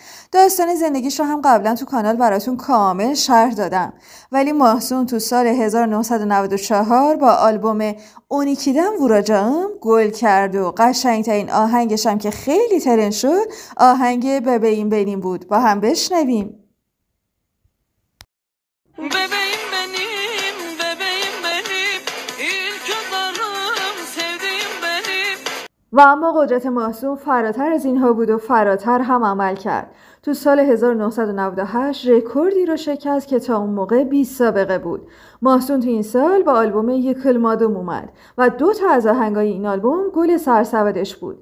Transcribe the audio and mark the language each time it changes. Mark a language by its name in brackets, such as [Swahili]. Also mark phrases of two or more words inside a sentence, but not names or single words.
[Persian] داستان زندگیش رو هم قبلا تو کانال براتون کامل شرح دادم، ولی محسون تو سال 1994 با آلبوم اونیکیدم وراجام گل کرد و قشنگترین آهنگش هم که خیلی ترند شد آهنگ ببین بینیم بود. با هم بشنویم. [Turkish] Bebeğim benim, bebeğim benim, ilk adarım, sevdiğim benim. [Persian] و اما قدرت محسون فراتر از اینها بود و فراتر هم عمل کرد. تو سال 1998 رکوردی رو شکست که تا اون موقع بی سابقه بود. محسون تو این سال با آلبوم یکلمادوم اومد و 2 تا از آهنگای این آلبوم گل سرسبدش بود.